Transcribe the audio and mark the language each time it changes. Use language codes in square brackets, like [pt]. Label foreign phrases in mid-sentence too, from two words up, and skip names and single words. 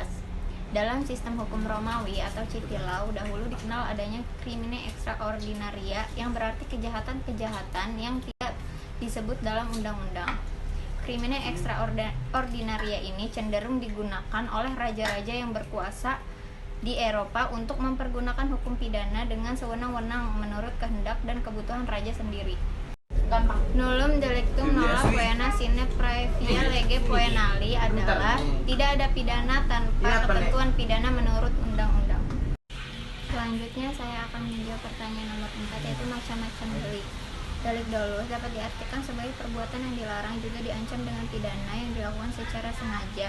[id] Dalam sistem hukum Romawi atau [en] civil law, [id] dahulu dikenal adanya [la] crimine extraordinaria, [id] yang berarti kejahatan-kejahatan yang tidak disebut dalam undang-undang. [la] Crimine extraordinaria [id] ini cenderung digunakan oleh raja-raja yang berkuasa di Eropa untuk mempergunakan hukum pidana dengan sewenang-wenang menurut kehendak dan kebutuhan raja sendiri. [la] Nullum delictum nolla poena sine praevia lege poenali [id] adalah tidak ada pidana tanpa ketentuan pidana menurut undang-undang. Selanjutnya saya akan menjawab pertanyaan nomor 4, yaitu macam-macam delik. Delik dolus dapat diartikan sebagai perbuatan yang dilarang, juga diancam dengan pidana yang dilakukan secara sengaja.